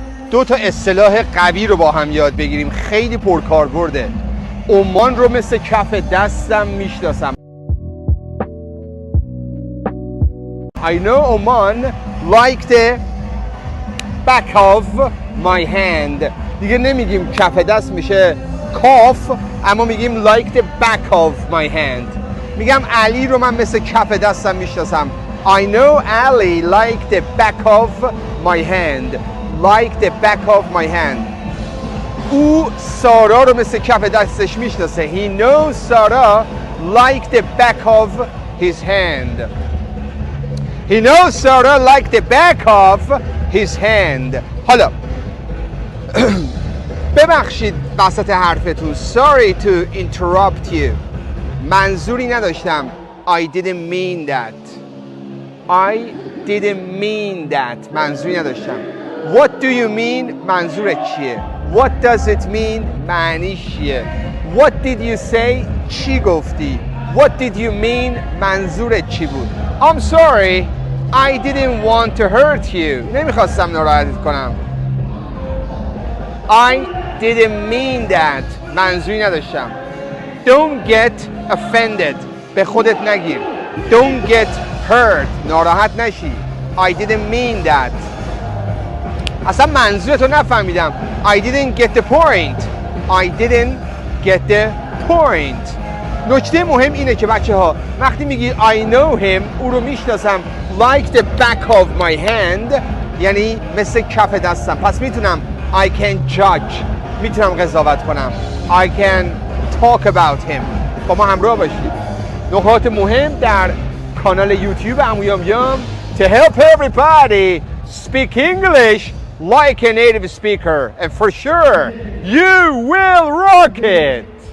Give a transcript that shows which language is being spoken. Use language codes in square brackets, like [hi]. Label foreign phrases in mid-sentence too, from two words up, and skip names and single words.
[fa] دو تا اصطلاح قوی رو با هم یاد بگیریم، خیلی پرکاربرده. عمان رو مثل کف دستم میشناسم. [en] I know Oman like the back of my hand. [fa] دیگه نمیگیم کف دست میشه کاف، اما میگیم [en] like the back of my hand. [fa] میگم علی رو من مثل کف دستم میشناسم. [en] I know Ali like the back of my hand. Like the back of my hand. [fa] او سارا رو مثل کف دستش میشناسه. [en] He knows Sarah like the back of his hand. He knows Sarah like the back of his hand. [fa] حالا ببخشید وسط حرفتون. [en] Sorry to interrupt you. [fa] منظوری نداشتم. [en] I didn't mean that. I didn't mean that. [fa] منظوری نداشتم. [en] What do you mean؟ [fa] منظورت چیه؟ [en] What does it mean؟ [fa] معنیش چیه؟ [en] What did you say؟ [fa] چی گفتی؟ [en] What did you mean؟ [fa] منظورت چی بود؟ [en] I'm sorry. I didn't want to hurt you. [fa] نمیخواستم ناراحتت کنم. [en] I didn't mean that. [fa] منظوری نداشتم. [en] Don't get offended. [fa] به خودت نگیر. [en] Don't get hurt. [fa] ناراحت نشی. [en] I didn't mean that. [fa] اصلا منظورتو نفهمیدم. [en] I didn't get the point. I didn't get the point. [fa] نکته مهم اینه که بچه ها وقتی میگی [en] I know him [fa] او رو میشناسم [en] like the back of my hand [fa] یعنی مثل کف دستم، پس میتونم [en] I can judge، [fa] میتونم قضاوت کنم. [en] I can talk about him. [fa] با ما همراه باشید. نکات مهم در کانال یوتیوب امویام [en] to help everybody speak English like a native speaker, and for sure you will rock it.